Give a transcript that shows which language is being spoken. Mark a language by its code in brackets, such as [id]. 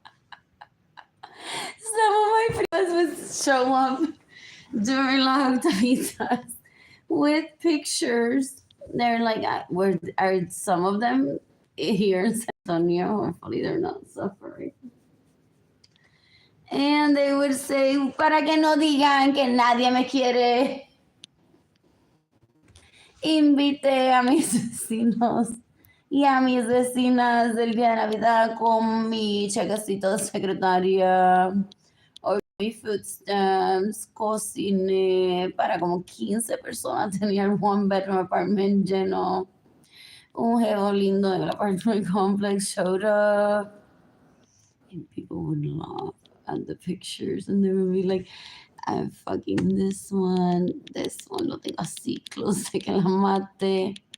[en] Some of my friends would show up during La Octavitas with pictures. They're like, where are some of them here in San Antonio? Hopefully, they're not suffering. [es] And they would say, para que no digan que nadie me quiere, invité a mis vecinos y a mis vecinas del día de Navidad con mi chequecito de secretaria o mi [en] food stamps, [es] cociné para como 15 personas, tenía el [en] one bedroom apartment [es] lleno. Un jevo lindo en el [en] apartment complex showed up and people would laugh at the pictures and they would be like, I'm fucking this one [es] lo tengo así [en] close [es] que la mate.